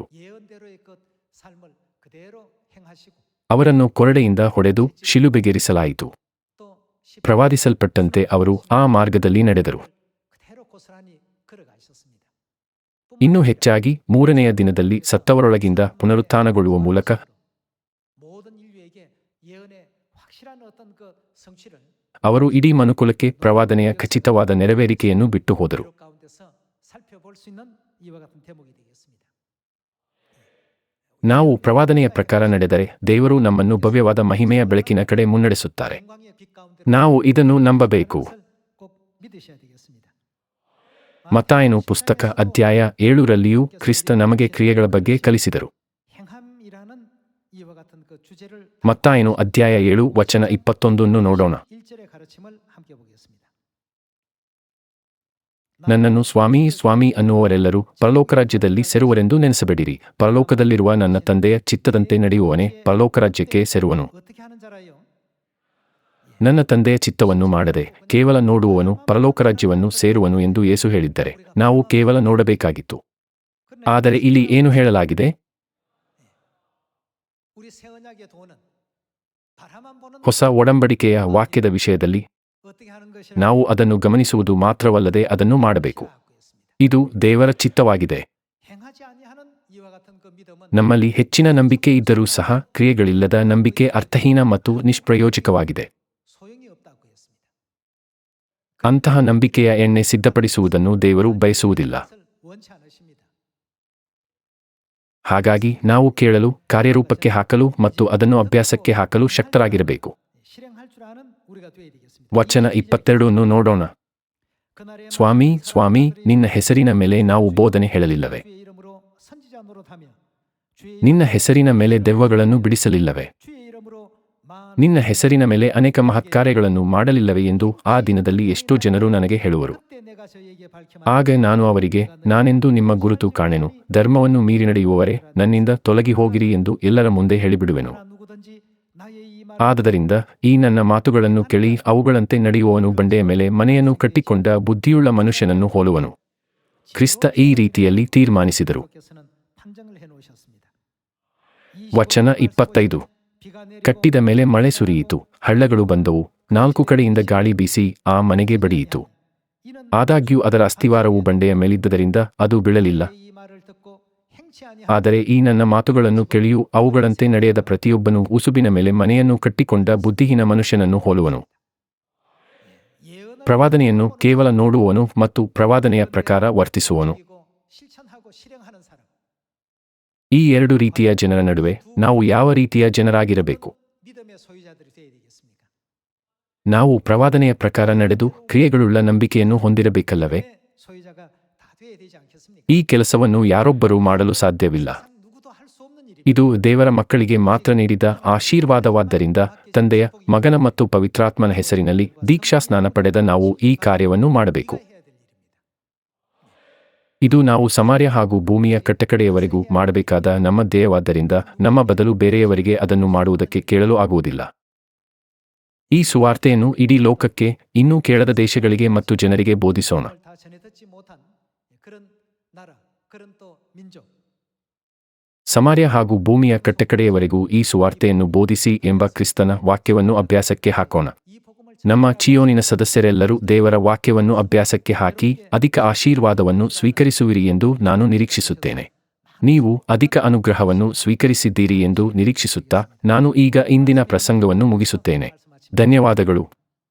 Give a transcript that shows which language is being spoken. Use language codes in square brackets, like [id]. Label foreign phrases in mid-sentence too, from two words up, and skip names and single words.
[ko] 예언대로의 그 삶을 그대로 행하시고 [kn] ಅವರನ್ನು ಕೊರಡೆಯಿಂದ ಹೊಡೆದು ಶಿಲುಬೆಗೇರಿಸಲಾಯಿತು. [ko] 또 [kn] ಪ್ರವಾದಿಸಲ್ಪಟ್ಟಂತೆ ಅವರು ಆ ಮಾರ್ಗದಲ್ಲಿ ನಡೆದರು. [ko] 그대로 고스란히 걸어가셨습니다. [kn] ಇನ್ನೂ ಹೆಚ್ಚಾಗಿ 3ನೆಯ ದಿನದಲ್ಲಿ ಸತ್ತವರೊಳಗಿಂದ ಪುನರುತ್ಥಾನಗೊಳ್ಳುವ ಮೂಲಕ [ko] 모든 인류에게 예언의 확실한 어떤 그 성취를 [kn] ಅವರು ಇಡೀ ಮನುಕುಲಕ್ಕೆ ಪ್ರವಾದನೆಯ ಖಚಿತವಾದ ನೆರವೇರಿಕೆಯನ್ನು ಬಿಟ್ಟು ಹೋದರು. [ko] 기록 가운데서 살펴볼 수 있는 이와 같은 대목이 되겠습니다. [kn] ನಾವು ಪ್ರವಾದನೆಯ ಪ್ರಕಾರ ನಡೆದರೆ ದೇವರು ನಮ್ಮನ್ನು ಭವ್ಯವಾದ ಮಹಿಮೆಯ ಬೆಳಕಿನ ಕಡೆ ಮುನ್ನಡೆಸುತ್ತಾರೆ. [ko] 영광의 빛 가운데 [kn] ನಾವು ಇದನ್ನು ನಂಬಬೇಕು. [ko] 꼭 믿으셔야 되겠습니다. [kn] ಮತ್ತಾಯನು ಪುಸ್ತಕ ಅಧ್ಯಾಯ 7ರಲ್ಲಿಯೂ ಕ್ರಿಸ್ತ ನಮಗೆ ಕ್ರಿಯೆಗಳ ಬಗ್ಗೆ ಕಲಿಸಿದರು. [ko] 행함이라는 이와 같은 그 주제를 [kn] ಮತ್ತಾಯನು ಅಧ್ಯಾಯ 7 ವಚನ 21 ನೋಡೋಣ. [ko] 1절의 가르침을 함께 보겠습니다. [kn] ನನ್ನನ್ನು ಸ್ವಾಮಿ ಸ್ವಾಮಿ ಅನ್ನುವವರೆಲ್ಲರೂ ಪರಲೋಕರಾಜ್ಯದಲ್ಲಿ ಸೇರುವರೆಂದು ನೆನೆಸಬೇಡಿರಿ. ಪರಲೋಕದಲ್ಲಿರುವ ನನ್ನ ತಂದೆಯ ಚಿತ್ತದಂತೆ ನಡೆಯುವವನೇ ಪರಲೋಕರಾಜ್ಯಕ್ಕೆ ಸೇರುವನು. [ko] 어떻게 하는 자라요? [kn] ನನ್ನ ತಂದೆಯ ಚಿತ್ತವನ್ನು ಮಾಡದೆ ಕೇವಲ ನೋಡುವವನು ಪರಲೋಕರಾಜ್ಯವನ್ನು ಸೇರುವನು ಎಂದು ಯೇಸು ಹೇಳಿದ್ದಾರೆ. ನಾವು ಕೇವಲ ನೋಡಬೇಕಾಗಿತ್ತು. ಆದರೆ ಇಲ್ಲಿ ಏನು ಹೇಳಲಾಗಿದೆ? [ko] 우리 새 언약의 도는 바라만 보는 [kn] ಹೊಸ ಒಡಂಬಡಿಕೆಯ ವಾಕ್ಯದ ವಿಷಯದಲ್ಲಿ [ko] 어떻게 하는 것이라 [kn] ನಾವು ಅದನ್ನು ಗಮನಿಸುವುದು ಮಾತ್ರವಲ್ಲದೆ ಅದನ್ನು ಮಾಡಬೇಕು. [ko] 하고 있습니다. [kn] ಇದು ದೇವರ ಚಿತ್ತವಾಗಿದೆ. [ko] 행하지 아니하는 이와 같은 그 믿음은 [kn] ನಮ್ಮಲ್ಲಿ ಹೆಚ್ಚಿನ ನಂಬಿಕೆ ಇದ್ದರೂ ಸಹ ಕ್ರಿಯೆಗಳಿಲ್ಲದ ನಂಬಿಕೆ ಅರ್ಥಹೀನ ಮತ್ತು ನಿಷ್ಪ್ರಯೋಜಕವಾಗಿದೆ. [ko] 소용이 없다고 했습니다. [kn] ಅಂತಹ ನಂಬಿಕೆಯ ಎಣ್ಣೆ ಸಿದ್ಧಪಡಿಸುವುದನ್ನು ದೇವರು ಬಯಸುವುದಿಲ್ಲ. [ko] 그것을 원치 않으십니다. [kn] ಹಾಗಾಗಿ ನಾವು ಕೇಳಲು, ಕಾರ್ಯರೂಪಕ್ಕೆ ಹಾಕಲು ಮತ್ತು ಅದನ್ನು ಅಭ್ಯಾಸಕ್ಕೆ ಹಾಕಲು ಶಕ್ತರಾಗಿರಬೇಕು. [ko] 실행할 줄 아는 우리가 되어야 되겠습니다. [kn] ವಚನ 22 ನೋಡೋಣ. [ko] 그날에 [kn] ಸ್ವಾಮಿ ಸ್ವಾಮಿ, ನಿನ್ನ ಹೆಸರಿನ ಮೇಲೆ ನಾವು ಬೋಧನೆ ಹೇಳಲಿಲ್ಲವೇ? [ko] 주의 이름으로 선지자 노릇하며 주의 [kn] ನಿನ್ನ ಹೆಸರಿನ ಮೇಲೆ ದೆವ್ವಗಳನ್ನು ಬಿಡಿಸಲಿಲ್ಲವೇ? [ko] 주의 이름으로 많은 [kn] ನಿನ್ನ ಹೆಸರಿನ ಮೇಲೆ ಅನೇಕ ಮಹತ್ಕಾರ್ಯಗಳನ್ನು ಮಾಡಲಿಲ್ಲವೇ ಎಂದು ಆ ದಿನದಲ್ಲಿ ಎಷ್ಟೋ ಜನರು ನನಗೆ ಹೇಳುವರು. [ko] 그때 내가 저에게 밝혀 [kn] ಆಗ ನಾನು ಅವರಿಗೆ, ನಾನೆಂದು ನಿಮ್ಮ ಗುರುತು ಕಾಣೆನು, ಧರ್ಮವನ್ನು ಮೀರಿ ನಡೆಯುವವರೇ ನನ್ನಿಂದ ತೊಲಗಿ ಹೋಗಿರಿ ಎಂದು ಎಲ್ಲರ ಮುಂದೆ ಹೇಳಿಬಿಡುವೆನು. [ko] 누구든지 나의 이 말을 [kn] ಆದದರಿಂದ ಈ ನನ್ನ ಮಾತುಗಳನ್ನು ಕೇಳಿ ಅವುಗಳಂತೆ ನಡೆಯುವವನು ಬಂಡೆಯ ಮೇಲೆ ಮನೆಯನ್ನು ಕಟ್ಟಿಕೊಂಡ ಬುದ್ಧಿಯುಳ್ಳ ಮನುಷ್ಯನನ್ನು ಹೋಲುವನು. ಕ್ರಿಸ್ತ ಈ ರೀತಿಯಲ್ಲಿ ತೀರ್ಮಾನಿಸಿದರು. [ko] 께서는 판정을 해 놓으셨습니다. [kn] ವಚನ 25. [ko] 비가 내리고 [kn] ಕಟ್ಟಿದ ಮೇಲೆ ಮಳೆ ಸುರಿಯಿತು, ಹಳ್ಳಗಳು ಬಂದವು, 4 ಕಡೆಯಿಂದ ಗಾಳಿ ಬೀಸಿ ಆ ಮನೆಗೆ ಬಡಿಯಿತು. [ko] 이는 [kn] ಆದಾಗ್ಯೂ ಅದರ ಅಸ್ತಿವಾರವು ಬಂಡೆಯ ಮೇಲಿದ್ದರಿಂದ ಅದು ಬೀಳಲಿಲ್ಲ. [ko] 이 말을 듣고 행치 아니하는 [kn] ಆದರೆ ಈ ನನ್ನ ಮಾತುಗಳನ್ನು ಕೇಳಿಯೂ ಅವುಗಳಂತೆ ನಡೆಯದ ಪ್ರತಿಯೊಬ್ಬನು ಉಸುಬಿನ ಮೇಲೆ ಮನೆಯನ್ನು ಕಟ್ಟಿಕೊಂಡ ಬುದ್ಧಿಹೀನ ಮನುಷ್ಯನನ್ನು ಹೋಲುವನು. [ko] 예언을 [kn] ಪ್ರವಾದನೆಯನ್ನು ಕೇವಲ ನೋಡುವವನು ಮತ್ತು ಪ್ರವಾದನೆಯ ಪ್ರಕಾರ ವರ್ತಿಸುವವನು. [ko] 그리고 실천하고 실행하는 사람. [kn] ಈ 2 ರೀತಿಯ ಜನರ ನಡುವೆ ನಾವು ಯಾವ ರೀತಿಯ ಜನರಾಗಿರಬೇಕು? [ko] 믿음의 소유자들이 되어야 되겠습니까? [kn] ನಾವು ಪ್ರವಾದನೆಯ ಪ್ರಕಾರ ನಡೆದು ಕ್ರಿಯೆಗಳುಳ್ಳ ನಂಬಿಕೆಯನ್ನು ಹೊಂದಿರಬೇಕಲ್ಲವೇ? [ko] 믿음의 소유자가 다 되어야 되지 않겠습니까? [kn] ಈ ಕೆಲಸವನ್ನು ಯಾರೊಬ್ಬರೂ ಮಾಡಲು ಸಾಧ್ಯವಿಲ್ಲ. [ko] 세상 누구도 할 수 없는 일입니다. [kn] ಇದು ದೇವರ ಮಕ್ಕಳಿಗೆ ಮಾತ್ರ ನೀಡಿದ ಆಶೀರ್ವಾದವಾದ್ದರಿಂದ ತಂದೆಯ, ಮಗನ ಮತ್ತು ಪವಿತ್ರಾತ್ಮನ ಹೆಸರಿನಲ್ಲಿ ದೀಕ್ಷಾ ಸ್ನಾನ ಪಡೆದ ನಾವು ಈ ಕಾರ್ಯವನ್ನು ಮಾಡಬೇಕು. [ko] 해야 될 일입니다. [kn] ಇದು ನಾವು ಸಮಾರ್ಯ ಹಾಗೂ ಭೂಮಿಯ ಕಟ್ಟಕಡೆಯವರೆಗೂ ಮಾಡಬೇಕಾದ ನಮ್ಮ ಧ್ಯೇಯವಾದ್ದರಿಂದ ನಮ್ಮ ಬದಲು ಬೇರೆಯವರಿಗೆ ಅದನ್ನು ಮಾಡುವುದಕ್ಕೆ ಕೇಳಲು ಆಗುವುದಿಲ್ಲ. ಈ ಸುವಾರ್ತೆಯನ್ನು ಇಡೀ ಲೋಕಕ್ಕೆ, ಇನ್ನೂ ಕೇಳದ ದೇಶಗಳಿಗೆ ಮತ್ತು ಜನರಿಗೆ ಬೋಧಿಸೋಣ. [ko] 다 전해 듣지 못한 그런 나라, 그런 또 민족. [kn] ಸಮಾರ್ಯ ಹಾಗೂ ಭೂಮಿಯ ಕಟ್ಟಕಡೆಯವರೆಗೂ ಈ ಸುವಾರ್ತೆಯನ್ನು ಬೋಧಿಸಿ ಎಂಬ ಕ್ರಿಸ್ತನ ವಾಕ್ಯವನ್ನು ಅಭ್ಯಾಸಕ್ಕೆ ಹಾಕೋಣ. [ko] 이 복음을 [kn] ನಮ್ಮ ಚಿಯೋನಿನ ಸದಸ್ಯರೆಲ್ಲರೂ ದೇವರ ವಾಕ್ಯವನ್ನು ಅಭ್ಯಾಸಕ್ಕೆ ಹಾಕಿ ಅಧಿಕ ಆಶೀರ್ವಾದವನ್ನು ಸ್ವೀಕರಿಸುವಿರಿ ಎಂದು ನಾನು ನಿರೀಕ್ಷಿಸುತ್ತೇನೆ. ನೀವು ಅಧಿಕ ಅನುಗ್ರಹವನ್ನು ಸ್ವೀಕರಿಸಿದ್ದೀರಿ ಎಂದು ನಿರೀಕ್ಷಿಸುತ್ತಾ ನಾನು ಈಗ ಇಂದಿನ ಪ್ರಸಂಗವನ್ನು ಮುಗಿಸುತ್ತೇನೆ. ಧನ್ಯವಾದಗಳು.